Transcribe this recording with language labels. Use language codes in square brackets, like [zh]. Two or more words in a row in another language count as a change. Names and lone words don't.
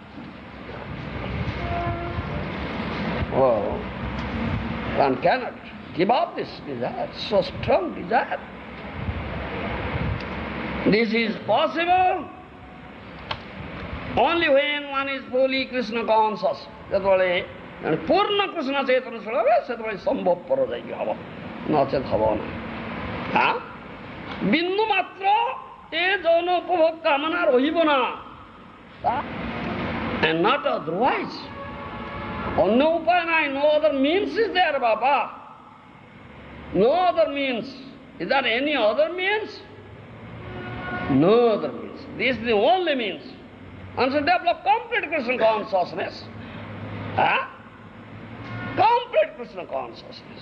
[en] Oh, one cannot give up this desire, so strong desire. This is possible only when one is fully Krishna conscious. [or] ଯେତେବେଳେ ପୂର୍ଣ୍ଣ କୃଷ୍ଣ ଚେତନଶୀଳ ହେବେ ସେତେବେଳେ ସମ୍ଭବପର ଯାଇକି ହେବ, ନଚେତ ହେବ ନାହିଁ। ବିନ୍ଦୁ ମାତ୍ର ଏ ଯୌନ ଉପଭୋଗ କାମନା ରହିବ ନା, [en] and not otherwise. [or] ଅନ୍ୟ ଉପାୟ ନାହିଁ, [en] no other means is there, Baba. No other means. Is there any other means? No other means. This is the only means. And so develop complete Krishna consciousness. Complete Krishna consciousness.